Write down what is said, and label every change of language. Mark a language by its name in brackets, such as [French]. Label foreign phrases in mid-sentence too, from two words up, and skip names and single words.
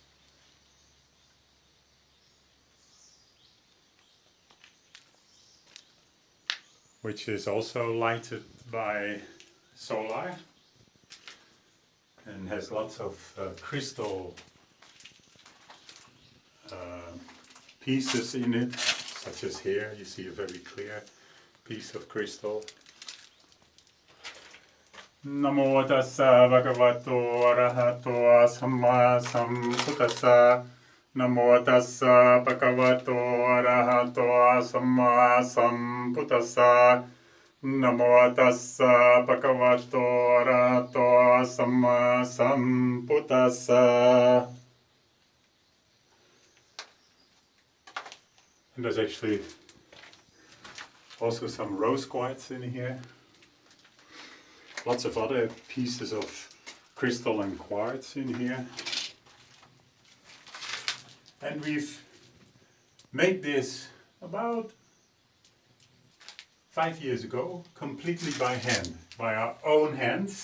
[English] Which is also lighted by solar and has lots of crystal pieces in it, such as here you see a very clear piece of crystal. [Pali] Namo tassa bhagavato arahato samma sambuddhassa. Namo tassa bhagavato arahato samma sambuddhassa. Namo tassa bhagavato arahato samma sambuddhassa. [English] And there's actually also some rose quartz in here. Lots of other pieces of crystal and quartz in here. And we've made this about 5 years ago, completely by hand, by our own hands.